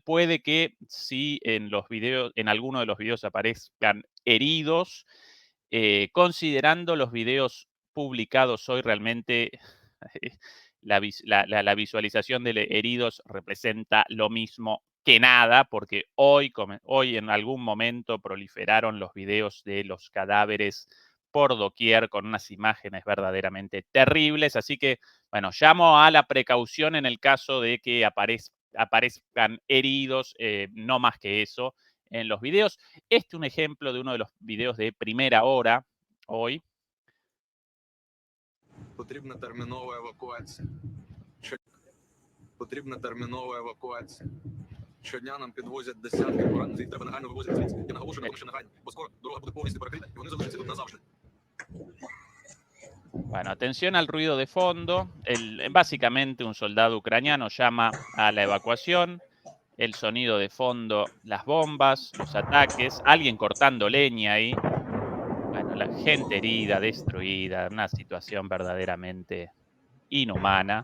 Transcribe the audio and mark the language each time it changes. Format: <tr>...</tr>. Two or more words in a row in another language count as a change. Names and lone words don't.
<es>Puede que si en los videos, en alguno de los videos aparezcan heridos, considerando los videos publicados hoy realmente la visualización de heridos representa lo mismo que nada, porque hoy en algún momento proliferaron los videos de los cadáveres por doquier con unas imágenes verdaderamente terribles. Así que, bueno, llamo a la precaución en el caso de que aparezcan heridos, no más que eso en los videos. Este es un ejemplo de uno de los videos de primera hora hoy.</es> <uk>Потрібна термінова евакуація. Потрібна термінова евакуація. Щодня нам підвозять десятки поранених, їх треба негайно вивозити звідси. Я наголошую на тому, що негайно, бо скоро дорога буде повністю перекрита, і вони залишаться тут назавжди.</uk> <es>Bueno, atención al ruido de fondo. Básicamente un soldado ucraniano llama a la evacuación. El sonido de fondo, las bombas, los ataques, alguien cortando leña ahí. Bueno, la gente herida, destruida, una situación verdaderamente inhumana.</es>